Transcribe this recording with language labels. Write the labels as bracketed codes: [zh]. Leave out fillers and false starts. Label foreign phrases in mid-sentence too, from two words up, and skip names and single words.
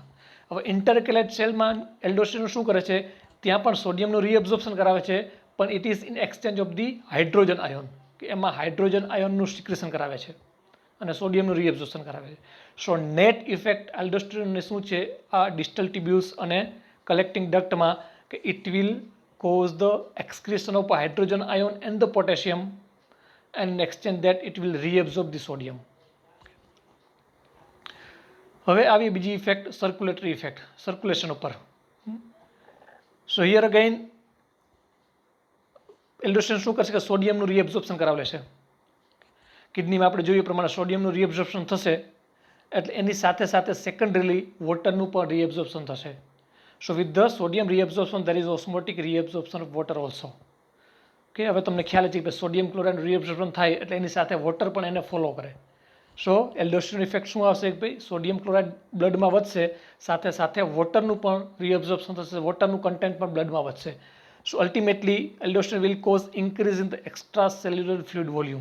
[gu] હવે ઇન્ટરકેલેટ સેલમાં એલ્ડોસ્ટિરોન શું કરે છે, ત્યાં પણ સોડિયમનું રીએબ્ઝોર્પ્શન કરાવે છે, પણ [en] it is in exchange of the hydrogen ion, [gu] કે એમાં [en] hydrogen ion [gu] સિક્રેશન કરાવે છે અને સોડિયમનું રીએબ્ઝોર્પ્શન કરાવે છે. સો નેટ ઇફેક્ટ એલ્ડોસ્ટિરોનને શું છે આ ડિસ્ટલ ટિબ્યુલ્સ અને કલેક્ટિંગ ડક્ટમાં કે [en] it will cause the excretion of hydrogen ion and the potassium, and in exchange that it will reabsorb the sodium. [gu] હવે આવી બીજી ઇફેક્ટ [en] circulatory effect, [gu] સર્ક્યુલેશન ઉપર. [en] so here again [gu] એલ્ડોસ્ટિરોન શું કરશે કે સોડિયમનું રીએબ્ઝોર્પ્શન કરાવી લેશે. કિડનીમાં આપણે જોઈએ પ્રમાણે સોડિયમનું રીએબ્ઝોર્પ્શન થશે એટલે એની સાથે સાથે સેકન્ડરીલી વોટરનું પણ રીએબ્ઝોર્પ્શન થશે. [en] So with the sodium reabsorption there is osmotic reabsorption of water also. [gu] Okay, હવે તમને ખ્યાલ છે કે [en] sodium chloride reabsorption [gu] થાય એટલે એની સાથે વોટર પણ એને ફોલો કરે. [en] so aldosterone effect [gu] શું આવશે કે ભાઈ [en] sodium chloride [gu] બ્લડમાં વધશે, સાથે સાથે વોટરનું પણ રીએબ્ઝોર્પ્શન થશે, વોટરનું કન્ટેન્ટ પણ બ્લડમાં વધશે. [en] So ultimately aldosterone will cause increase in the extracellular fluid volume.